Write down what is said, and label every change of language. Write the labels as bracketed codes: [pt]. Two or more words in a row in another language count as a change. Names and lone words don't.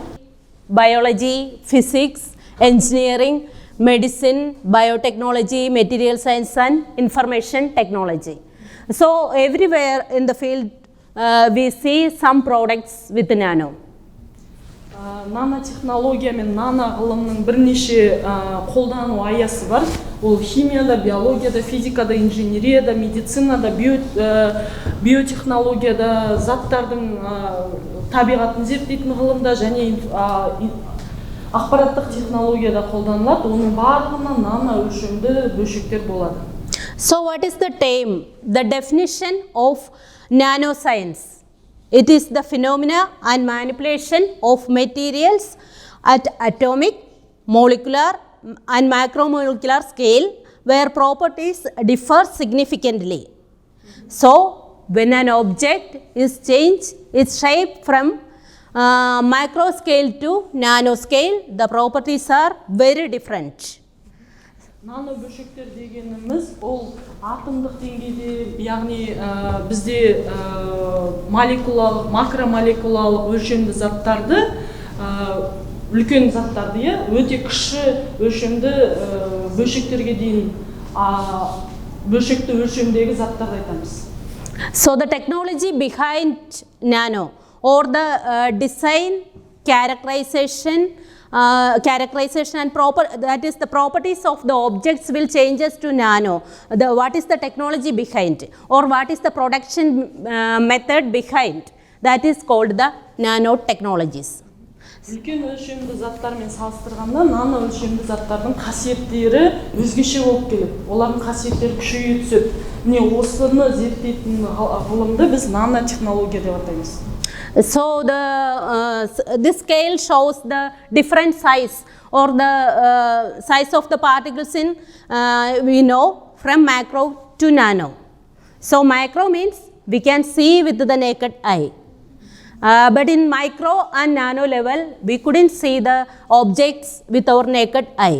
[en] Biology, physics, engineering, medicine, biotechnology, material science and information technology. So everywhere in the field we see some products with nano. [kk] Nanotehnologiya мен nano ғылымның бірнеше қолдану аясы бар. Ол химияда, биологияда, физикада, инженерияда, медицинада, биотехнологияда, заттардың табиғатын зерттейтін ғылымда және ақпараттық технологияда қолданылады. Оның барлығына нано өлшемді бөлшектер болады. [en] So what is the term, the definition of nanoscience? It is the phenomena and manipulation of materials at atomic, molecular and macromolecular scale where properties differ significantly. So when an object is changed its shape from micro scale to nano scale, the properties are very different. [kk] Nano бөлшектер дегеніміз ол атомдық деңгейде, яғни бізде молекулалық, макромолекулалық өлшемді заттарды, үлкен заттарды, өте кіші өлшемді бөлшектерге дейін бөлшекті өлшемдегі заттарды айтамыз. [en] So the technology behind nano or the design, characterization and that is the properties of the objects will changes to nano. What is the technology behind or what is the production method behind, that is called the nanotechnologies. [kk] Үлкен өлшемді заттармен салыстырғанда нано өлшемді заттардың қасиеттері өзгеше болып келеді. Олардың қасиеттері күшейе түседі. Міне осыны зерттейтін ғылымды біз нанотехнология деп атаймыз. [en] So this scale shows the different size or the size of the particles in we know from macro to nano. So macro means we can see with the naked eye. But in micro and nano level we couldn't see the objects with our naked eye.